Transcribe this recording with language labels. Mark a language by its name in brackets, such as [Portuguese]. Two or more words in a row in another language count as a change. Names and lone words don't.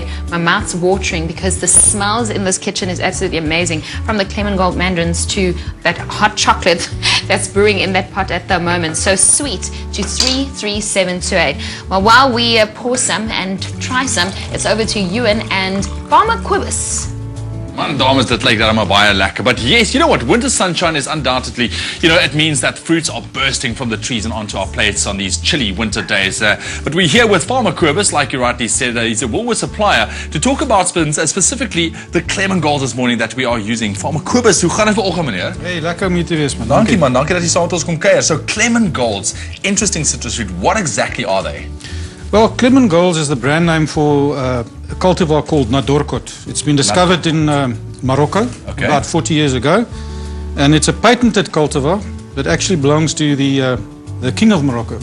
[English] My mouth's watering because the smells in this kitchen is absolutely amazing. From the ClemenGold mandarins to that hot chocolate that's brewing in that pot at the moment. So sweet to 33728. Well, while we pour some and try some, it's over to Ewan and Farmer Quibus. [Afrikaans] Man, dames, dit lyk darem baie lekker. [English] But yes, you know what? Winter sunshine is undoubtedly, it means that fruits are bursting from the trees and onto our plates on these chilly winter days. But we're here with Farmer Quibus, like you rightly said, he's a Woolworths supplier, to talk about specifically the ClemenGold this morning that we are using. [Afrikaans] Farmer Quibus, hoe gaan dit vanoggend, meneer? Hey, lekker om hier te wees, man. Dankie man, dankie dat jy saam met ons kom kuier. [English] So ClemenGolds, interesting citrus fruit, what exactly are they? Well, ClemenGold is the brand name for a cultivar called Nadorkot. It's been discovered in Morocco Okay. about 40 years ago. And it's a patented cultivar that actually belongs to the King of Morocco.